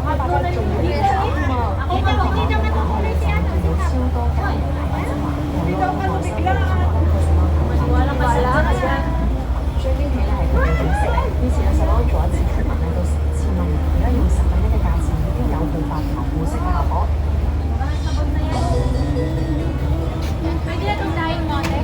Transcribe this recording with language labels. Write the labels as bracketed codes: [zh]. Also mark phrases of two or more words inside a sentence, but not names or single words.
[tl] Walang bala ka dyan. [yue] 追邊起嚟係佢哋食，於是咧就攞咗一次出賣到1000蚊，而家用1/10嘅價錢已經有報發同護色嘅效果。 [tl] Pwede na itong dahil mo, ate?